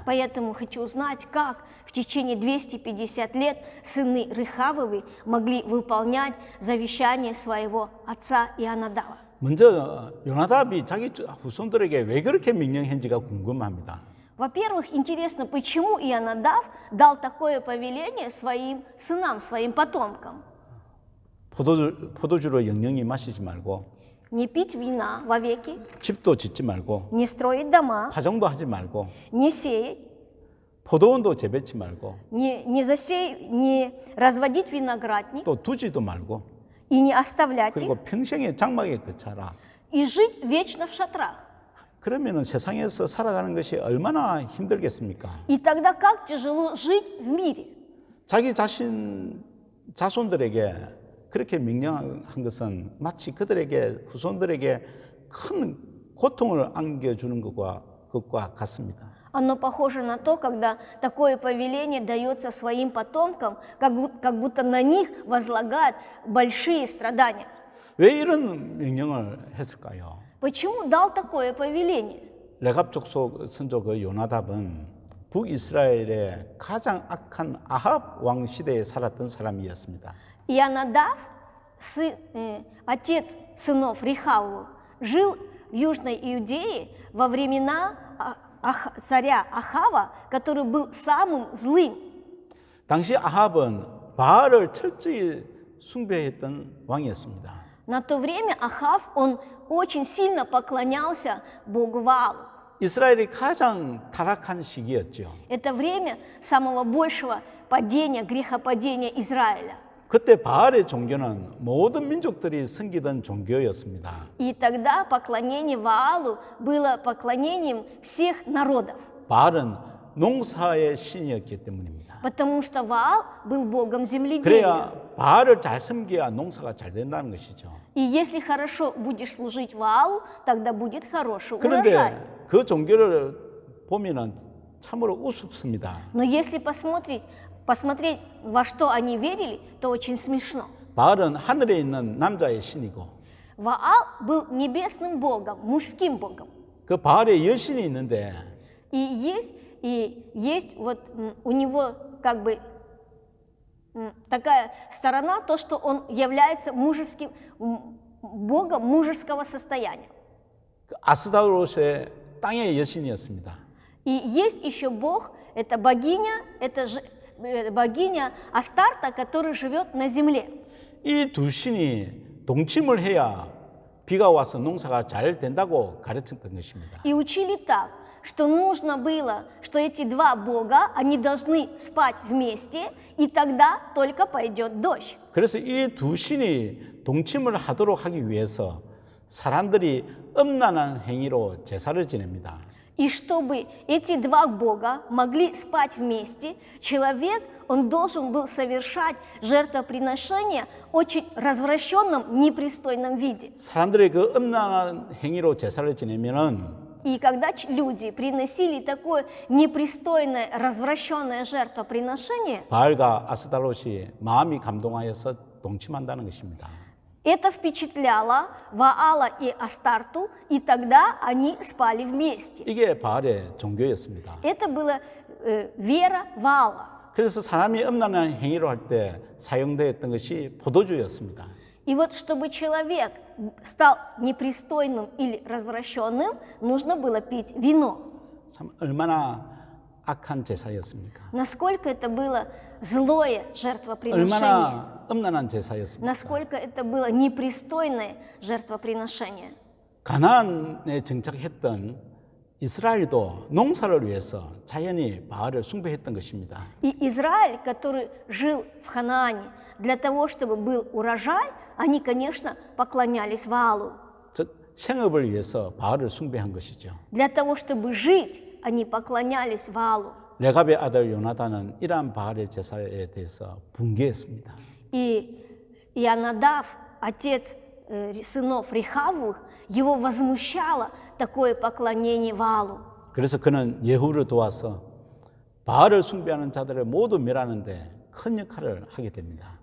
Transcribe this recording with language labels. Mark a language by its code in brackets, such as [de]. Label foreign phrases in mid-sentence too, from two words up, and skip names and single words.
[ru] Поэтому хочу узнать, как в течение 250 лет сыны Рехавовы могли выполнять завещание своего отца Ионадава. [ko] 먼저 요나답이 자기 후손들에게 왜 그렇게 명령했는지가 궁금합니다. [ru] Во-первых, интересно, почему Ионадав дал такое повеление своим сынам, своим потомкам. [ko] 포도주로 영영히 마시지 말고 [ru] Не пить вина вовеки, [ko] 집도 짓지 말고 [ru] не строить дома, [ko] 파종도 하지 말고 [ru] не сеять, [ko] 포도원도 재배치 말고 [ru] не разводить виноградник [ko] 또 두지도 말고 [ru] и не оставлять [ko] 그리고 [ru] их, [ko] 평생에 장막에 거처라. [ru] и жить вечно в шатрах. [ko] 그러면은 세상에서 살아가는 것이 얼마나 힘들겠습니까? [ru] И тогда как тяжело жить в мире. [ko] 자기 자손들에게 그렇게 명령한 것은 마치 그들에게 후손들에게 큰 고통을 안겨주는 것과 같습니다. [ru] Оно похоже на то, когда такое повеление дается своим потомкам, как будто на них возлагают большие страдания. [ko] 왜 이런 명령을 했을까요? [ru] Почему дал такое повеление? [ko] 레갑 족속 선조 그 요나답은 북이스라엘의 가장 악한 아합 왕 시대에 살았던 사람이었습니다. [ru] Ионадав, отец сынов Рехавовых, жил в Южной Иудее во времена царя Ахава, который был самым злым. [ko] 당시 아합은 바알을 철저히 숭배했던 왕이었습니다. [ru] На то время Ахав, он очень сильно поклонялся Богу Ваалу. [ko] 이스라엘이 가장 타락한 시기였죠. [ru] Это время самого большего падения, грехопадения Израиля. [ko] 그때 바알의 종교는 모든 민족들이 섬기던 종교였습니다. [ru] И тогда поклонение Ваалу было поклонением всех народов, [ko] 바알은 농사의 신이었기 때문입니다. [ru] потому что Ваал был богом земледелия. [ko] 그래야 바알을 잘 섬겨야 농사가 잘 된다는 것이죠. [ru] И если хорошо будешь служить Ваалу, тогда будет хороший урожай. [ko] 그런데 그 종교를 보면은 참으로 우습습니다. [ru] Но если посмотреть, во что они верили, то очень смешно. [ko] 바알은 하늘에 있는 남자의 신이고 [ru] Ваал был небесным богом, мужским богом. [ko] 그 바알의 여신이 있는데 [ru] И есть вот у него как бы такая сторона, то, что он является мужеским богом мужеского состояния. [ko] 그 아스타로스의 땅의 여신이었습니다. [ru] И есть еще бог, это богиня Астарта, которая живет на земле. [ko] 이 두 신이 동침을 해야 비가 와서 농사가 잘 된다고 가르쳤던 것입니다. [ru] И учили так, что нужно было, что эти два бога, они должны спать вместе, и тогда только пойдет дождь. [ko] 그래서 이 두 신이 동침을 하도록 하기 위해서 사람들이 음란한 행위로 제사를 지냅니다. [ru] И чтобы эти два бога могли спать вместе, человек, он должен был совершать жертвоприношение в очень развращенном, непристойном виде. [ko] 사람들의 그 음란한 행위로 제사를 지내면은 [ru] И когда люди приносили такое непристойное, развращенное жертвоприношение, [ko] 바알과 아스타롯이 마음이 감동하여서 동침한다는 것입니다. [ru] это впечатляло Ваала и Астарту, и тогда они спали вместе. [ko] 이게 바알의 종교였습니다. [ru] Это была вера Ваала. [ko] 그래서 사람이 음란한 행위로 할 때 사용되었던 것이 포도주였습니다. [ru] И вот чтобы человек стал непристойным или развращенным, нужно было пить вино. [ko] 참 얼마나 악한 제사였습니까? [ru] Насколько это было злое жертвоприношение, [ko] 얼마나 음란한 제사였습니까? [ru] насколько это было непристойное жертвоприношение. [ko] 가나안에 정착했던 이스라엘도 농사를 위해서 자연히 바알을 숭배했던 것입니다. [ru] И Израиль, который жил в Ханаане, для того, чтобы был урожай, они, конечно, поклонялись Ваалу. [ko] 즉 생업을 위해서 바알을 숭배한 것이죠. [ru] Для того, чтобы жить, они поклонялись Ваалу. [ko] 레갑의 아들 요나단은 이러한 바알의 제사에 대해서 분개했습니다. [ru] И Ионадав, отец сынов Рехавовых, его возмущало такое поклонение Ваалу. [ko] 그래서 그는 예후를 도와서 바알을 숭배하는 자들을 모두 멸하는데 큰 역할을 하게 됩니다.